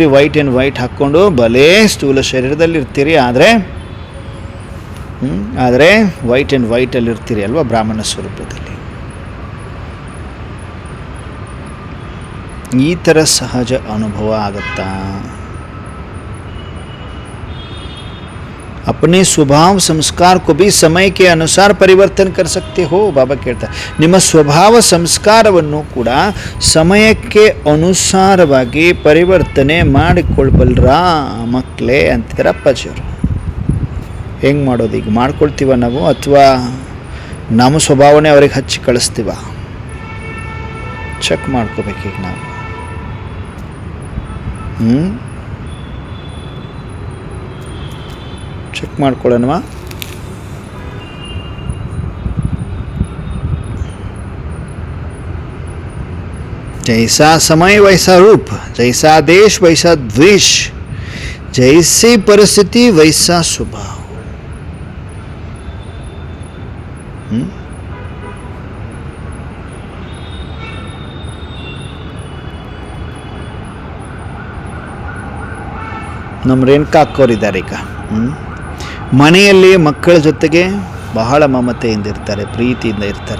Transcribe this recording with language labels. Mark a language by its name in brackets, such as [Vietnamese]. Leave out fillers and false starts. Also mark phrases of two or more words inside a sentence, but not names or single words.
[English] white and white [Kannada] ಹಾಕ್ಕೊಂಡು ಭಲೇ ಸ್ಥೂಲ ಶರೀರದಲ್ಲಿ ಇರ್ತೀರಿ, ಆದರೆ [English] white and [Kannada] ವೈಟಲ್ಲಿ ಇರ್ತೀರಿ ಅಲ್ವಾ ಬ್ರಾಹ್ಮಣ ಸ್ವರೂಪದಲ್ಲಿ. ಈ ಥರ ಸಹಜ ಅನುಭವ ಆಗುತ್ತಾ? [Hindi] अपने स्वभाव संस्कार को भी समय के अनुसार परिवर्तन कर सकते हो. [Kannada] ಬಾಬಾ ಕೇಳ್ತಾರೆ, ನಿಮ್ಮ ಸ್ವಭಾವ ಸಂಸ್ಕಾರವನ್ನು ಕೂಡ ಸಮಯಕ್ಕೆ ಅನುಸಾರವಾಗಿ ಪರಿವರ್ತನೆ ಮಾಡಿಕೊಳ್ಬಲ್ರಾ ಮಕ್ಕಳೇ ಅಂತಿದ್ದಾರೆ ಅಪ್ಪಾಜಿಯವರು. ಹೆಂಗೆ ಮಾಡೋದು? ಈಗ ಮಾಡ್ಕೊಳ್ತೀವ ನಾವು, ಅಥವಾ ನಮ್ಮ ಸ್ವಭಾವನೇ ಅವ್ರಿಗೆ ಹಚ್ಚಿ ಕಳಿಸ್ತೀವ? ಚೆಕ್ ಮಾಡ್ಕೋಬೇಕೀಗ ನಾವು. ಚೆಕ್ ಮಾಡ್ಕೊಳ್ಳೋಣವಾ? [Hindi] जैसा समय वैसा रूप, जैसा देश वैसा द्वेष, जैसी परिस्थिति वैसा स्वभाव. [Kannada] ನಮ್ಮ ರೇಣುಕಾ ಅಕ್ಕೋರಿದ್ದಾರೆ ಈಗ. ಮನೆಯಲ್ಲಿ ಮಕ್ಕಳ ಜೊತೆಗೆ ಬಹಳ ಮಮತೆಯಿಂದ ಇರ್ತಾರೆ, ಪ್ರೀತಿಯಿಂದ ಇರ್ತಾರೆ.